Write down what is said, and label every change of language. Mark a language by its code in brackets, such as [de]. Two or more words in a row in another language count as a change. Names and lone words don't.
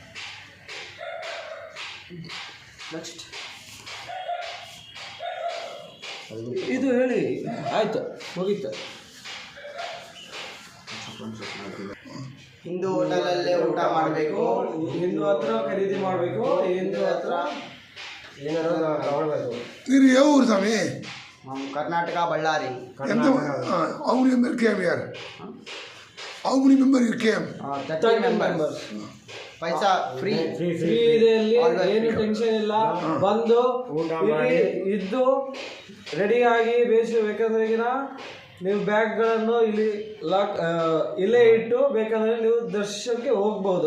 [kn] ನೆಕ್ಸ್ಟ್ ಇದು ಹೇಳಿ ಆಯ್ತು ಮುಗೀತು. ಹಿಂದೂ ಹೋಟೆಲಲ್ಲೇ ಊಟ ಮಾಡಬೇಕು, ಹಿಂದೂ ಹತ್ರ ಖರೀದಿ ಮಾಡಬೇಕು, ಹಿಂದೂ ಹತ್ರ ಏನಾದ್ರು ತಗೊಳ್ಬೇಕು. [te] మీరు ఏ ఊరు స్వామి? కర్ణాటక బళ్ళారి. [en] How many member came here? How many member you came? [te] 30 మెంబర్స్. [kn] ಪೈಸಾ ಫ್ರೀ ಇದೆ, ಏನು ಟೆನ್ಷನ್ ಇಲ್ಲ. ಬಂದು ಇದ್ದು ರೆಡಿಯಾಗಿ ಬೇಕಂದ್ರೆ ನೀವು ಬ್ಯಾಗ್ಗಳನ್ನು ಇಲ್ಲೇ ಇಟ್ಟು ಬೇಕಾದ್ರೆ ನೀವು ದರ್ಶನಕ್ಕೆ ಹೋಗ್ಬಹುದು.